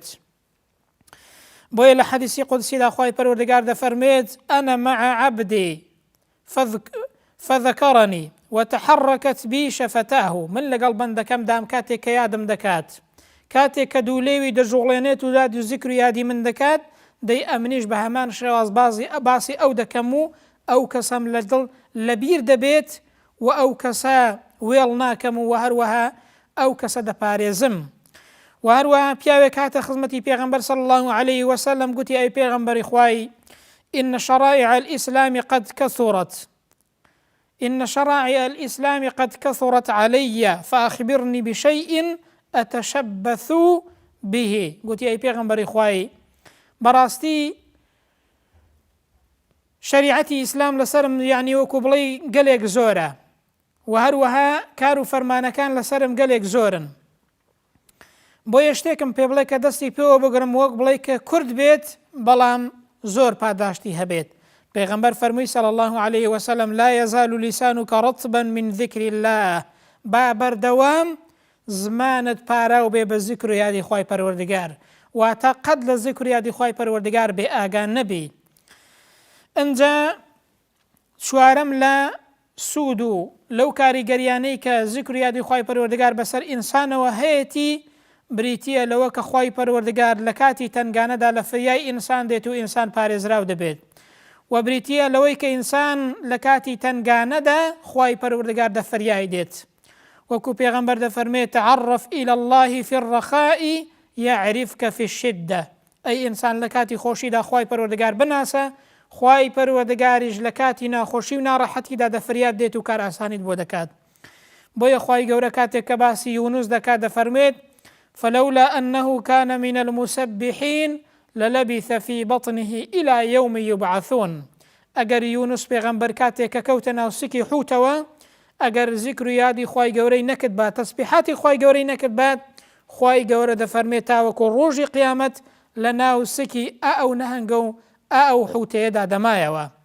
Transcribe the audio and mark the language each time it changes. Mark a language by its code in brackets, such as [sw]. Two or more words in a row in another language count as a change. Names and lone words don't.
[ckb] بۆیە لە حەدیسی قودسیدا خوای پەروەردگار دەفەرمێت [ar] ئەنە مع عەبدی فذكرني وتحركت بي شفتاه، [ckb] من لەگەڵ بەندەکەمدام کاتێک کە یادم دەکات، کاتێک کە دوولێوی دەژوڵێنێت و داد و زیکر و یادی من دەکات، دەی ئەمنیش بە هەمان شێواز باسی ئەو دەکەم و ئەو کەسەم لە دڵ لەبیر دەبێت و ئەو کەسە وێڵ ناکەم و هەروەها ئەو کەسە دەپارێزم. و هەروەها پیاوێک هاتە خزمەتی پێغەمبەر [ar] صلی الله عليه وسلم، [ckb] گوتی ئەی پێغەمبەری خوای [ar] إن شرائع الإسلام قد كثرت علي فأخبرني بشيء أتشبث به. [ckb] گوتی ئەی پێغەمبەری خوای بەڕاستی شریعەتی ئیسلام لەسرم یعنی وەکو بڵێ گەلێک زۆرە و هەروەها کار و فەرمانەکان لەسرم گەلێک زۆرن، بۆیە شتێکم پێ بڵێ کە دەستی پێوە بگرم وەک بڵێ کە کورد بێت بەڵام زۆر پاداشتی هەبێت. پێغەمبەر فەرمووی [ar] صلی الله عليه وسلم لا يزال لسانك رطبا من ذكر الله، [ckb] با بەردەوام زمانت پاراو بێ بە زیکر و یادی خوای پەروەردگار، واتە قەت لە زیکر و یادی خوای پەروەردگار بێ ئاگان نەبی. ئەنجا چوارەم لە سوود و لەو کاریگەریانەی کە زیکر و یادی خوای پەروەردگار بەسەر ئینسانەوە هەیەی بریتیە لەوە کە خوای پەروەردگار لە کاتی تنگانەدا لە فریای ئینسان دێت و ئینسان پارێزراو دەبێت و بریتیە لەوەی کە ئینسان لە کاتی تنگانەدا خوای پەروەردگار دەفریای دێت وەکو پێغەمبەر دەفەرمێت [ar] تعرف إلى الله في الرخاء يعرفك في الشدة [ckb] ئەی ئینسان لە کاتی خۆشیدا خوای پەروەردگار بناسە خوای پەروەردگاریش لە کاتی ناخۆشی و ناڕەحەتیدا دەفریاد دێت و کار ئاسانیت بۆ دەکات بۆیە خوای گەورە کاتێک کە باسی یونوس دەکات دەفەرمێت [ar] فلولا أنه كان من المسبحين للبث في بطنه إلى يوم يبعثون [ckb] ئەگەر یونوس پێغەمبەر کاتێک کە کەوتە ناو سکی حوتەوە ئەگەر زیکر و یادی خوای گەورەی نەکرد بات تەسبیحاتی خوای گەورەی نەکرد بات خوای گەورە دەفەرمێت تاوەکو ڕۆژی قیامەت لە ناو سکی ئەو نەهەنگە و ئەو حوتەیەدا دەمایەوە